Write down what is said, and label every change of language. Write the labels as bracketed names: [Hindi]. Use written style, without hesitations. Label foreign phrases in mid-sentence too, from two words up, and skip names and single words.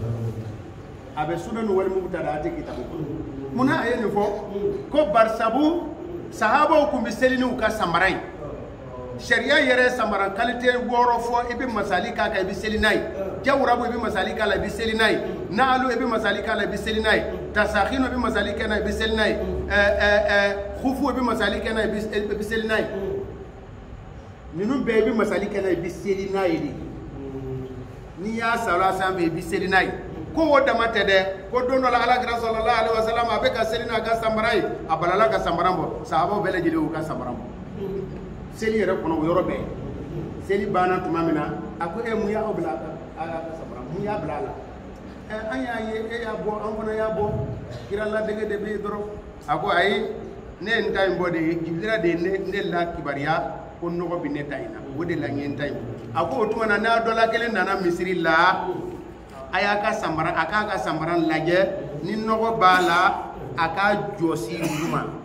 [Bambara] a bɛ [Arabic] السنن والمبتدعات [Bambara] kitabu kɔnɔ munna a ye nin fɔ ko barisabu sahabaw tun bɛ seli n'u ka samara ye sariya yɛrɛ samara qualité 6 fɔ i bɛ masali k'a kan i bɛ seli n'a ye jawurabu i bɛ masali k'a la i bɛ seli n'a ye naalu i bɛ masali k'a la i bɛ seli n'a ye tasakhinu i bɛ masali kɛ n'a i bɛ seli n'a ye khufu i bɛ masali kɛ n'a i bɛ seli n'a ye ninnu bɛɛ i bɛ masali kɛ n'a i bɛ seli n'a ye de n'i y'a sara a sanfɛ i bɛ seli n'a ye ko o dama tɛ dɛ ko don dɔ la alakira [Arabic] صلى الله عليه وسلم [Bambara] a bɛ ka seli n'a ka samara ye a balala ka samara bɔ sahabaw bɛɛ lajɛlen y'u ka samara bɔ seli yɛrɛ kɔnɔ o yɔrɔ bɛɛ seli banna tuma min na a ko mun y'a bila a ka samara mun y'a bila a la an y'a ye e y'a bɔ an fana y'a bɔ kira ladege de bɛ yen dɔrɔn a ko ayi ne ye n ta in bɔ de ye jibira de ye ne la kibariya ko nɔgɔ bɛ ne ta in na o de la n ye n ta in a ko o tuma na n'a dɔ la kelen nana misiri la a y'a ka samara a k'a ka samara lajɛ ni nɔgɔ b'a la a ka jɔsi olu ma